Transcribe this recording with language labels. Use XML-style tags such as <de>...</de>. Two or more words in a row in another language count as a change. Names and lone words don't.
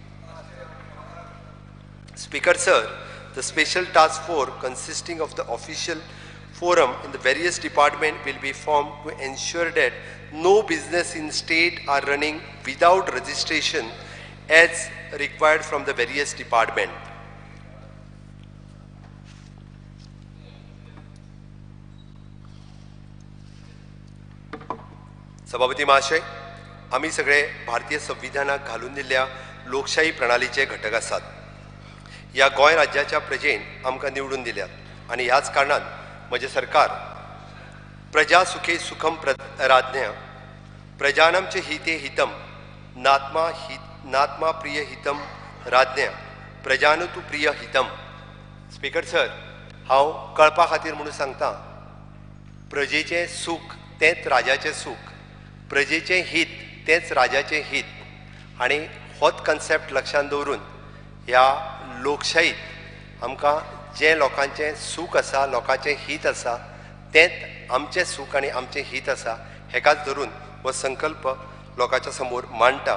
<en>Speaker sir, the special task force consisting of the official forum in the various departments will be formed to ensure that no business in state are running without registration as required from the various departments.</en> <kok>सभापती महाशय, आम्ही सगळे भारतीय संविधानात घालून दिल्ल्या लोकशाही प्रणालीचे घटक आसात. या गोंय राज्याच्या प्रजेन आमकां निवडून दिल्यात आणि ह्याच कारणान म्हजे सरकार</kok> <sa>प्रजा सुखे सुखम राज्ञा प्रजानांचे हिते हितम नात्मा प्रिय हितम राज्ञा प्रजानुतु प्रिय हितम.</sa> <en>Speaker sir,</en> <kok>हांव कळपा खातीर म्हणून सांगता, प्रजेचें सूख तेंच राजाचें सूख, प्रजेचें हित तेंच राजाचें हित आणि होच कन्सेप्ट लक्षांत दवरून ह्या लोकशाहीत आमकां जे लोकांचें सूख आसा, लोकांचें हित आसा, तेंच आमचें सूख आनी आमचें हित आसा, हेकाच धरून हो संकल्प लोकांच्या समोर मांडटा.</kok>